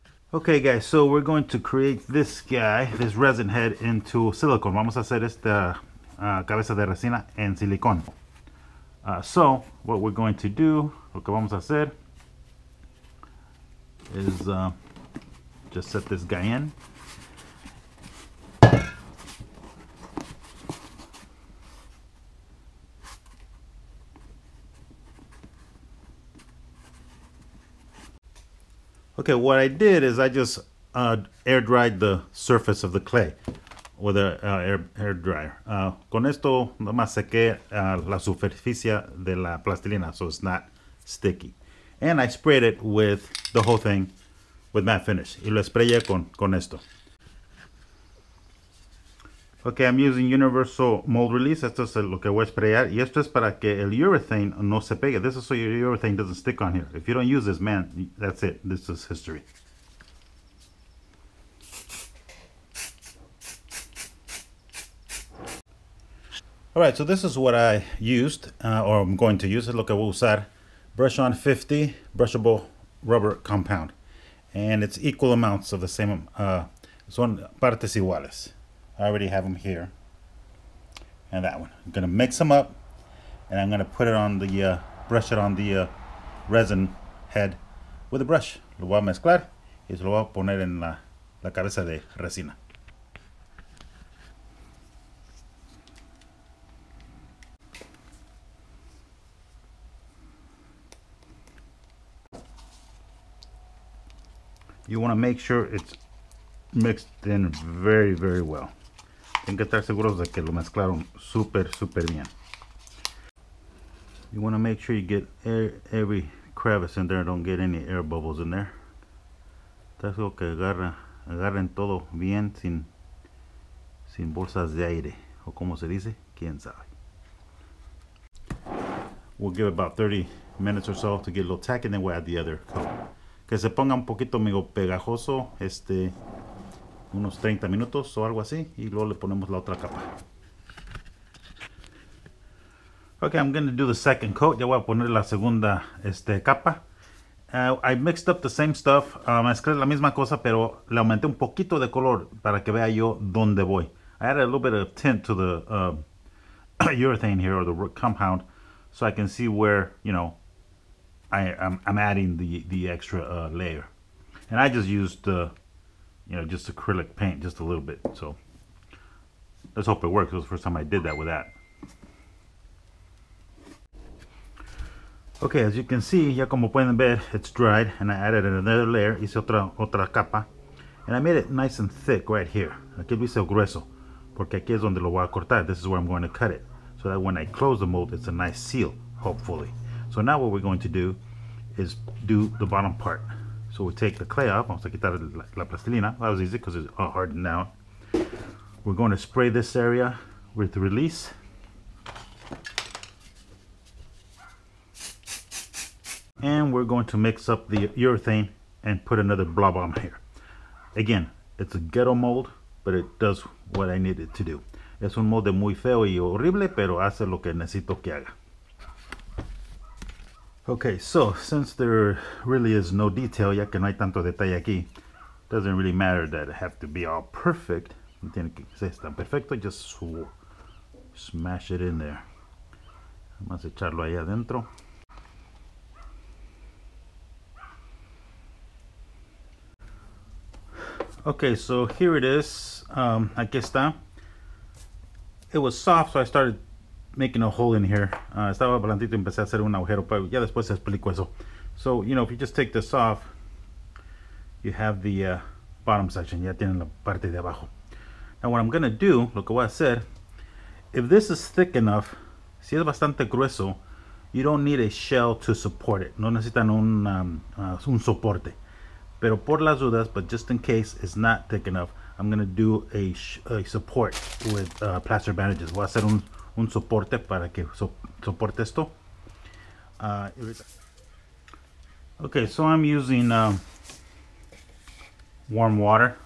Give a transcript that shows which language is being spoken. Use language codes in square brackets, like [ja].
[en] Okay guys, so we're going to create this guy, this resin head, into silicone. [es] Vamos a hacer esta cabeza de resina en silicón. [en] So what we're going to do, [es] lo que vamos a hacer [en] is just set this guy in. Okay, what I did is I just air dried the surface of the clay with a air dryer. [es] Con esto nomás sequé la superficie de la plastilina [en] so it's not sticky. And I sprayed it with the whole thing with matte finish. [es] Y lo sprayé con esto. [en] Okay, I'm using universal mold release. [es] Esto es lo que voy a sprayar. Y esto es para que el urethane no se pegue. [en] This is so your urethane doesn't stick on here. If you don't use this, man, that's it. This is history. Alright, so this is what I used, or I'm going to use. [es] Es lo que voy a usar. [en] Brush on 50 brushable rubber compound. And it's equal amounts of the same, [es] son partes iguales. [en] I already have them here. And that one. I'm going to mix them up. And I'm going to put it on the, brush it on the resin head with a brush. [es] Lo voy a mezclar y se lo voy a poner en la cabeza de resina. [en] You want to make sure it's mixed in very, very well. [es] Tienen que estar seguros de que lo mezclaron súper bien. [en] You want to make sure you get every crevice in there. Don't get any air bubbles in there. [es] Tengo que agarren todo bien sin bolsas de aire. O como se dice, quién sabe. [en] We'll give it about 30 minutes or so to get a little tacky, and then we'll add the other coat. [es] Que se ponga un poquito medio pegajoso, unos 30 minutos o algo así, y luego le ponemos la otra capa. [en] Okay, I'm going to do the second coat. [es] Ya voy a poner la segunda capa. [en] I mixed up the same stuff. [es] Mezclé la misma cosa, pero le aumenté un poquito de color para que vea yo dónde voy. [en] I added a little bit of tint to the urethane here, or the compound, so I can see where, you know, I'm adding the extra layer. And I just used you know, just acrylic paint, just a little bit. So let's hope it works. It was the first time I did that with that. Okay, as you can see, [es] ya como pueden ver, [en] it's dried, and I added another layer. [es] Hice otra capa, [en] and I made it nice and thick right here. [es] Aquí lo hice grueso, porque aquí es donde lo voy a cortar. [en] This is where I'm going to cut it, so that when I close the mold, it's a nice seal, hopefully. So now what we're going to do is do the bottom part. So we take the clay off. [es] Vamos a quitar la plastilina. [en] That was easy because it's all hardened down. We're going to spray this area with the release. And we're going to mix up the urethane and put another blob on here. Again, it's a ghetto mold, but it does what I need it to do. [es] Es un molde muy feo y horrible, pero hace lo que necesito que haga. [en] Okay, so since there really is no detail, [es] ya que no hay tanto detalle aquí, [en] doesn't really matter that it have to be all perfect. [es] No tiene que ser tan perfecto, [en] just smash it in there. [es] Vamos a echarlo ahí adentro. [en] Okay, so here it is. [es] Aquí está. [en] It was soft, so I started making a hole in here. [es] Estaba blandito y empecé a hacer un agujero, pero ya después explico eso. [en] So, you know, if you just take this off, you have the bottom section. [es] Ya tienen la parte de abajo. [en] Now what I'm going to do, [es] lo que voy a hacer, [en] if this is thick enough, [es] si es bastante grueso, [en] you don't need a shell to support it. [es] No necesitan un soporte. Pero por las dudas, [en] but just in case it's not thick enough, I'm going to do a support with plaster bandages. [es] Voy a hacer un soporte para que soporte esto. [en] Okay, so I'm using warm water.